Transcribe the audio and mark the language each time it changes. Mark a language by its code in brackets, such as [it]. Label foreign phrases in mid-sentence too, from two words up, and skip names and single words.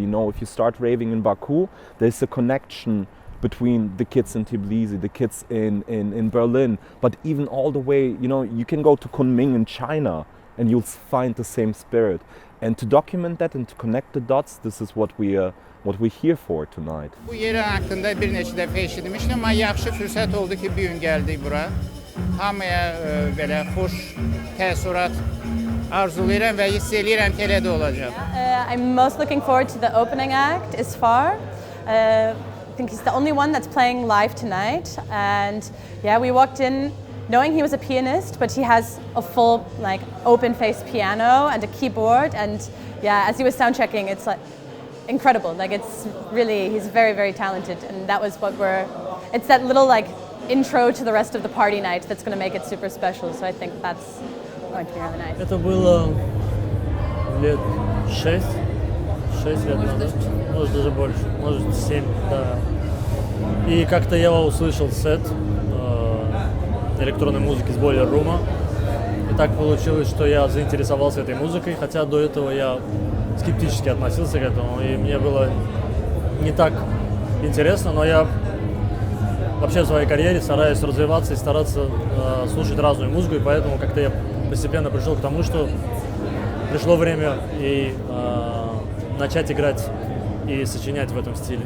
[en] If you start raving in Baku, there's a connection between the kids in Tbilisi, the kids in Berlin, but even all the way, you can go to Kunming in China and you'll find the same spirit. And to document that and to connect the dots, this is what we're here for tonight. [az] Bu yeri haqqında bir neçə dəfə eşitmişdim, amma yaxşı fürsət oldu ki, bir gün gəldik bura. Hamıya belə xoş təəssürat arzulayıram və hiss edirəm ki, elə də olacaq. [en] I'm most looking forward to the opening act, Isfar. I think he's the only one that's playing live tonight, and yeah, we walked in knowing he was a pianist, but he has a full open-faced piano and a keyboard, and yeah, as he was sound checking, it's incredible. He's very, very talented, and that was it's that little intro to the rest of the party night that's going to make it super special. So I think that's going to be really nice. [ru] Это было лет 6 лет назад, может даже больше, может 7, да. И как-то я услышал сет электронной музыки с Boiler Room. И так получилось, что я заинтересовался этой музыкой, хотя до этого я скептически относился к этому, и мне было не так интересно, но я вообще в своей карьере стараюсь развиваться и стараться слушать разную музыку, и поэтому как-то я постепенно пришел к тому, что пришло время и начать играть и сочинять в этом стиле.